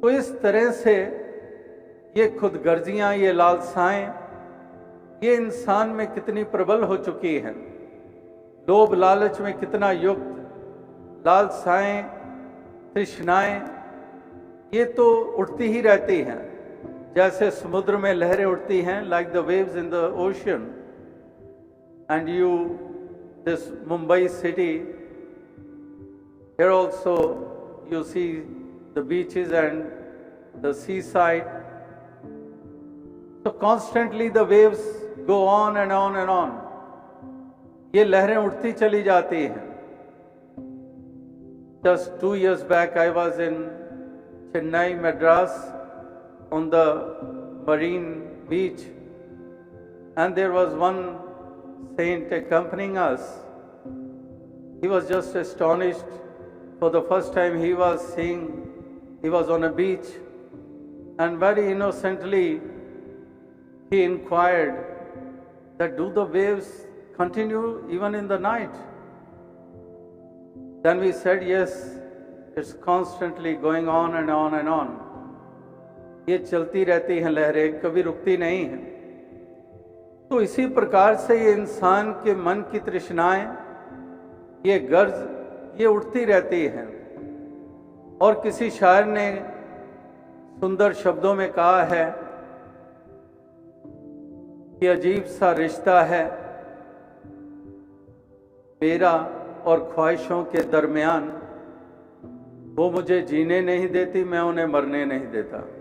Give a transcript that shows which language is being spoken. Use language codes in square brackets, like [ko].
[hi] तो इस तरह से ये खुदगर्जियां, ये लालसाएं, ये इंसान में कितनी प्रबल हो चुकी हैं। लोभ लालच में कितना युक्त लालसाएं, तृष्णाएं, ये तो उठती ही रहती हैं, जैसे समुद्र में लहरें उठती हैं, [en] like the waves in the ocean. And this Mumbai city, here also you see the beaches and the seaside. So constantly the waves go on and on and on. [hi] ये लहरें उठती चली जाती हैं। [en] Just 2 years back I was in Chennai, Madras, on the marine beach, and there was one saint accompanying us. He was just astonished. For the first time he was seeing, he was on a beach, and very innocently he inquired that do the waves continue even in the night? Then we said yes, it's constantly going on and on and on. [hi] ये चलती रहती हैं लहरें, कभी रुकती नहीं हैं। तो इसी प्रकार से ये इंसान के मन की तृष्णाएं, ये गर्ज, ये उठती रहती हैं। और किसी शायर ने सुंदर शब्दों में कहा है कि अजीब सा रिश्ता है मेरा और ख्वाहिशों के दरमियान, वो मुझे जीने नहीं देती, मैं उन्हें मरने नहीं देता।